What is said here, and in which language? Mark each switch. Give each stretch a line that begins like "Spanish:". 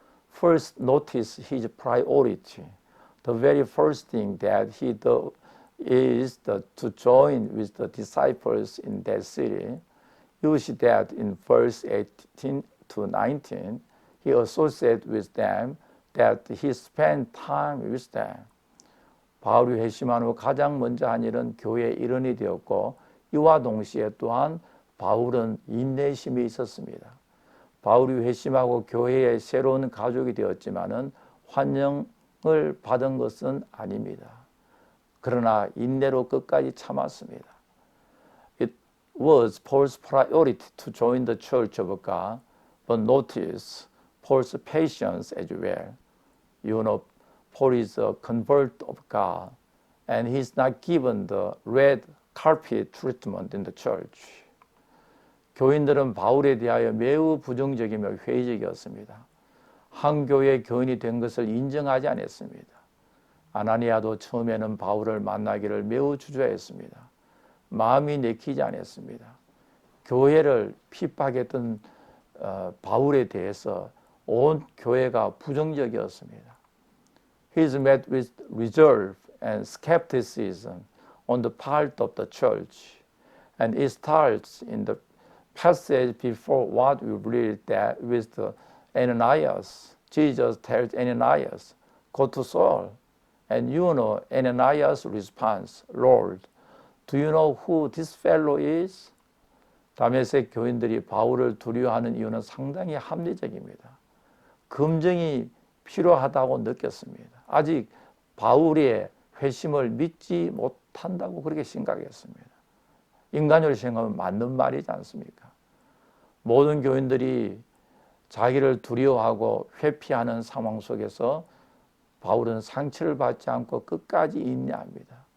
English: First notice his priority. The very first thing that he does is to join with the disciples in that city. You see that in verse 18 to 19, he associated with them, that he spent time with them.
Korean: 바울이 회심한 후 가장 먼저 한 일은 교회의 일원이 되었고 이와 동시에 또한 바울은 인내심이 있었습니다. 바울이 회심하고 교회의 새로운 가족이 되었지만은 환영을 받은 것은 아닙니다. 그러나 인내로 끝까지 참았습니다.
English: It was Paul's priority to join the church of God, but notice Paul's patience as well. You know, Paul is a convert of God, and he's not given the red carpet treatment in the church.
Korean: 교인들은 바울에 대하여 매우 부정적이며 회의적이었습니다. 한 교회 교인이 된 것을 인정하지 않았습니다. 아나니아도 처음에는 바울을 만나기를 매우 주저했습니다. 마음이 내키지 않았습니다. 교회를 핍박했던 바울에 대해서 온 교회가 부정적이었습니다.
English: He's met with reserve and skepticism on the part of the church, and it starts in the passage before what we read that with Ananias. Jesus tells Ananias, "Go to Saul." And you know Ananias' response, "Lord, do you know who this fellow is?"
Korean: 다메섹 교인들이 바울을 두려워하는 이유는 상당히 합리적입니다. 검증이 필요하다고 느꼈습니다. 아직 바울의 회심을 믿지 못한다고 그렇게 생각했습니다. 인간으로 생각하면 맞는 말이지 않습니까? 모든 교인들이 자기를 두려워하고 회피하는 상황 속에서 바울은 상처를 받지 않고 끝까지 인내합니다.